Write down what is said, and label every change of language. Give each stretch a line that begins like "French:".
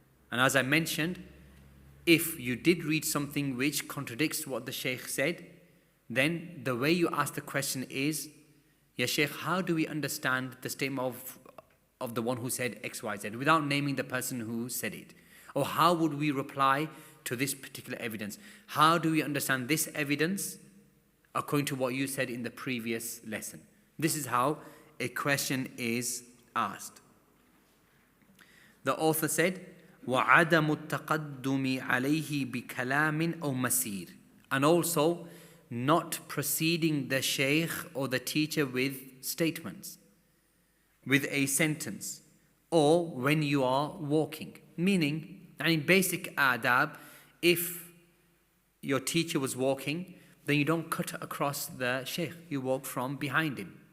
English: And as I mentioned, if you did read something which contradicts what the Shaykh said, then the way you ask the question is, Ya Shaykh, how do we understand the statement of the one who said X, Y, Z, without naming the person who said it? Or how would we reply to this particular evidence? How do we understand this evidence according to what you said in the previous lesson? This is how a question is asked. The author said,
Arabic: وَعَدَمُ التَّقَدُّمِ عَلَيْهِ بِكَلَامٍ أَوْ مَسِيرٍ.
English: And also, not preceding the Shaykh or the teacher with statements, with a sentence, or when you are walking. Meaning, and in basic adab, if your teacher was walking, then you don't cut across the Shaykh, you walk from behind him.